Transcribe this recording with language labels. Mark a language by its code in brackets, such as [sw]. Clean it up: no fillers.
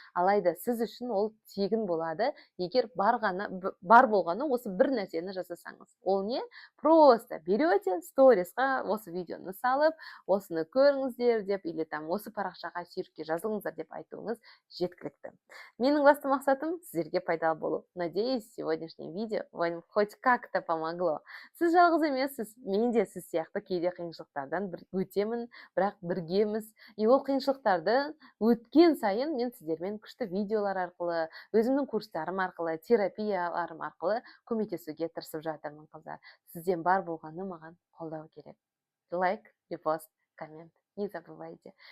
[kk] Алайда сіз үшін ол тегін болады, егер бар болғаны осы бір нәрсені жасасаңыз. Ол не? [ru] Просто берете [kk] сторисқа осы видеоны салып, осыны көріңіздер деп, или там осы парақшаға Серікке жазылыңыздар деп айтуыңыз жеткілікті. Менің басты мақсатым сіздерге пайдалы болу. [ru] Надеюсь, сегодняшнее видео вам хоть как-то помогло. [kk] Сіз жалғыз емессіз, мен де сіз сияқты кейде қиыншылықтардан өтемін, бірақ біргеміз. И ол қиыншылықтарды өткен сайын мен сіздермен күшті видеолар арқылы, өзімнің курстарым арқылы, терапияларым арқылы көмектесуге тырысып жатырмын, қыздар. Сізден бар болғаны маған қолдау керек. Лайк, репост, коммент. [ru] Не забывайте.